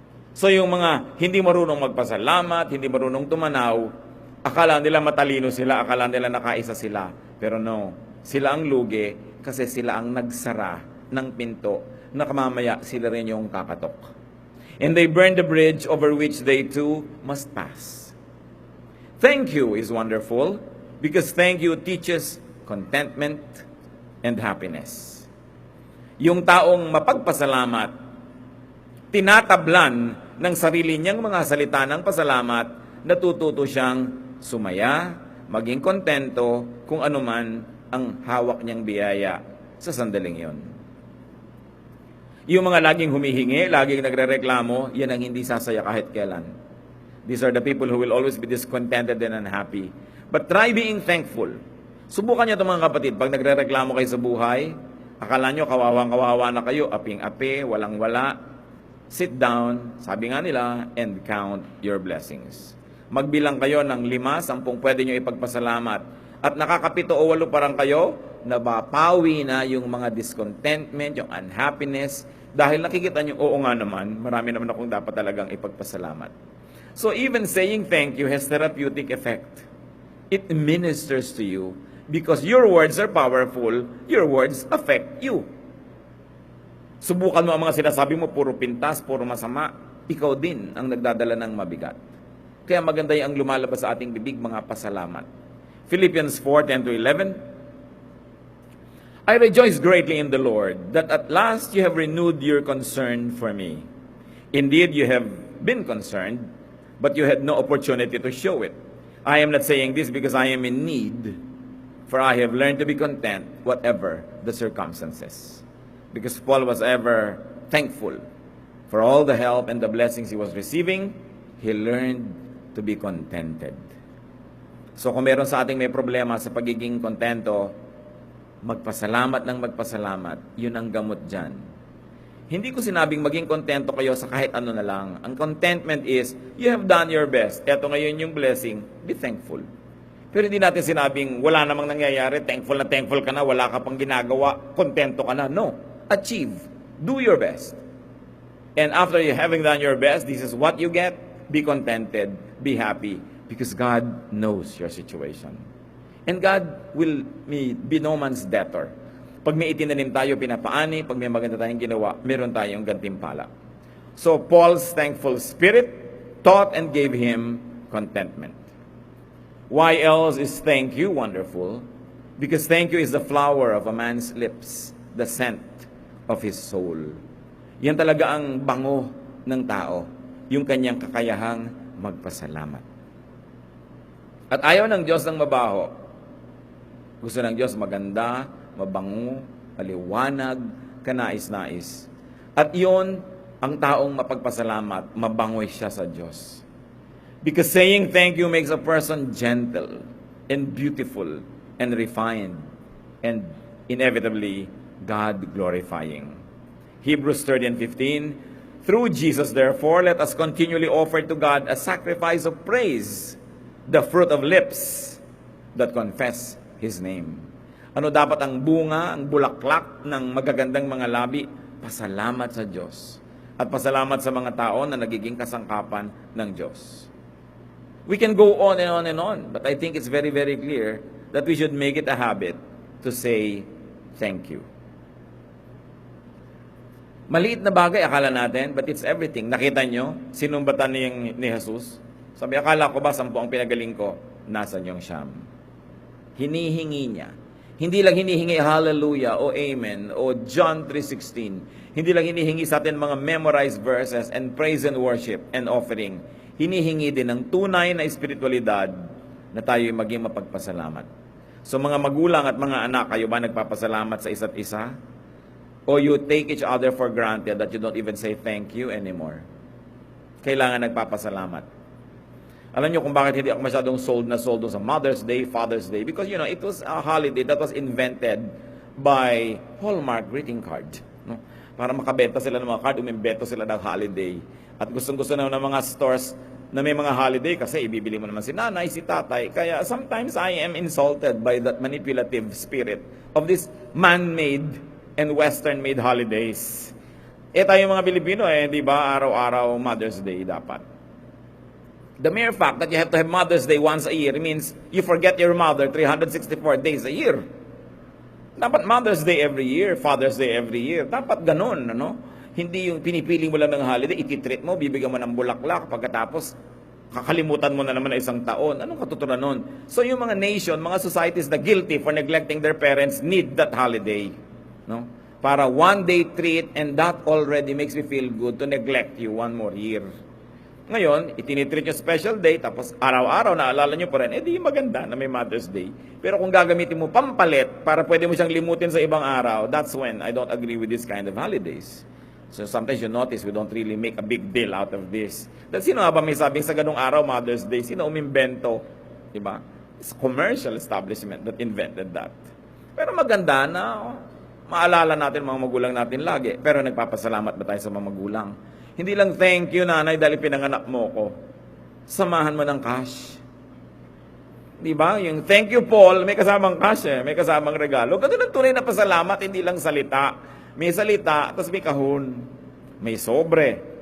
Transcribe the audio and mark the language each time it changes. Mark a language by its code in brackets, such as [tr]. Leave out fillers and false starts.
[tl] So yung mga hindi marunong magpasalamat, hindi marunong tumanaw, akala nila matalino sila, akala nila nakaisa sila. Pero no, sila ang lugi kasi sila ang nagsara ng pinto na kamamaya sila rin yung kakatok. [en] And they burn the bridge over which they too must pass. Thank you is wonderful because thank you teaches contentment and happiness. [tl] Yung taong mapagpasalamat, tinatablan ng sarili niyang mga salita ng pasalamat, natututo siyang sumaya, maging kontento kung anuman ang hawak niyang biyaya sa sandaling yon. Yung mga laging humihingi, laging nagrereklamo, yan ang hindi sasaya kahit kailan. [en] These are the people who will always be discontented and unhappy. But try being thankful. [tl] Subukan niyo ito mga kapatid, pag nagrereklamo kayo sa buhay, akala nyo kawawang-kawawa na kayo, aping-api, walang-wala, [en] sit down, [tl] sabi nga nila, [en] and count your blessings. [tl] Magbilang kayo ng 5, 10 pwede nyo ipagpasalamat. At nakakapito o 8 parang kayo, nabapawi na yung mga discontentment, yung unhappiness, dahil nakikita nyo, oo nga naman, marami naman akong dapat talagang ipagpasalamat. [en] So even saying thank you has therapeutic effect. It ministers to you because your words are powerful, your words affect you. [tl] Subukan mo ang mga sinasabi mo, puro pintas, puro masama, ikaw din ang nagdadala ng mabigat. Kaya maganda yung lumalabas sa ating bibig, mga pasalamat. [en] Philippians 4:10-11, I rejoice greatly in the Lord that at last you have renewed your concern for me. Indeed, you have been concerned, but you had no opportunity to show it. I am not saying this because I am in need, for I have learned to be content whatever the circumstances. Because Paul was ever thankful for all the help and the blessings he was receiving, he learned to be contented. [tl] So kung meron sa ating may problema sa pagiging kontento, magpasalamat ng magpasalamat, yun ang gamot dyan. Hindi ko sinabing maging kontento kayo sa kahit ano na lang. [en] Ang contentment is, you have done your best. [tl] Eto ngayon yung blessing, be thankful. Pero hindi natin sinabing wala namang nangyayari, thankful ka na, wala ka pang ginagawa, kontento ka na. [en] No. Achieve. Do your best. And after you having done your best, this is what you get. Be contented. Be happy. Because God knows your situation. And God will be no man's debtor. [tl] Pag may itinanim tayo, pinapaani. Pag may maganda tayong ginawa, meron tayong gantimpala. [en] So Paul's thankful spirit taught and gave him contentment. Why else is thank you wonderful? Because thank you is the flower of a man's lips, the scent of his soul. [tl] Yan talaga ang bango ng tao, yung kanyang kakayahang magpasalamat. At ayaw ng Diyos ng mabaho. Gusto ng Diyos maganda, mabango, maliwanag, kanais-nais. At yun, ang taong mapagpasalamat, mabangoy siya sa Diyos. [en] Because saying thank you makes a person gentle and beautiful and refined and inevitably God-glorifying. Hebrews 13:15, through Jesus, therefore, let us continually offer to God a sacrifice of praise, the fruit of lips that confess His name. [tl] Ano dapat ang bunga, ang bulaklak ng magagandang mga labi? Pasalamat sa Diyos. At pasalamat sa mga tao na nagiging kasangkapan ng Diyos. [en] We can go on and on and on, but I think it's very, very clear that we should make it a habit to say thank you. [tl] Maliit na bagay, akala natin, [en] but it's everything. [tl] Nakita nyo, sinumbatan ni Jesus? Sabi, akala ko ba 10 ang pinagaling ko? Nasaan yung siyam? Hinihingi niya. Hindi lang hinihingi hallelujah o amen o John 3:16. Hindi lang hinihingi sa atin mga [en] memorized verses and praise and worship and offering. [tl] Hinihingi din ng tunay na espiritualidad na tayo maging mapagpasalamat. So mga magulang at mga anak, kayo ba nagpapasalamat sa isa't isa? [en] O you take each other for granted that you don't even say thank you anymore? [tl] Kailangan nagpapasalamat. Alam niyo kung bakit hindi ako masyadong sold sa Mother's Day, Father's Day? [en] Because, it was a holiday that was invented by Hallmark greeting card. No? [tl] Para makabenta sila ng mga card, umimbento sila ng holiday. At gustong-gusto na ng mga stores na may mga holiday kasi ibibili mo naman si nanay, si tatay. [en] Kaya sometimes I am insulted by that manipulative spirit of this man-made and Western-made holidays. [tl] Tayo mga Pilipino, di ba, araw-araw Mother's Day dapat. [en] The mere fact that you have to have Mother's Day once a year means you forget your mother 364 days a year. Dapat Mother's Day every year, Father's Day every year. [tl] Dapat ganun, ano? Hindi yung pinipili mo lang ng holiday, ititreat mo, bibigyan mo ng bulaklak, pagkatapos kakalimutan mo na naman na isang taon. Anong katuturan nun? [en] So yung mga nation, mga societies na guilty for neglecting their parents need that holiday. No? Para one day treat, and that already makes me feel good to neglect you one more year. [tl] Ngayon, itinitreat yung special day, tapos araw-araw naalala nyo pa rin, di maganda na may Mother's Day. Pero kung gagamitin mo pampalit para pwede mo siyang limutin sa ibang araw, [en] that's when I don't agree with this kind of holidays. So sometimes you notice we don't really make a big deal out of this. [tl] Dahil sino nga ba may sabing sa ganung araw, Mother's Day? Sino umimbento? Diba? [en] It's a commercial establishment that invented that. [tl] Pero maganda na maalala natin mga magulang natin lagi. Pero nagpapasalamat ba tayo sa mga magulang? Hindi lang thank you nanay dahil pinanganak mo ko. Samahan mo ng cash. Di ba? Yung thank you Paul, may kasamang cash may kasamang regalo. Ganun ang tunay na pasalamat, hindi lang salita. May salita, tapos may kahon. May sobre.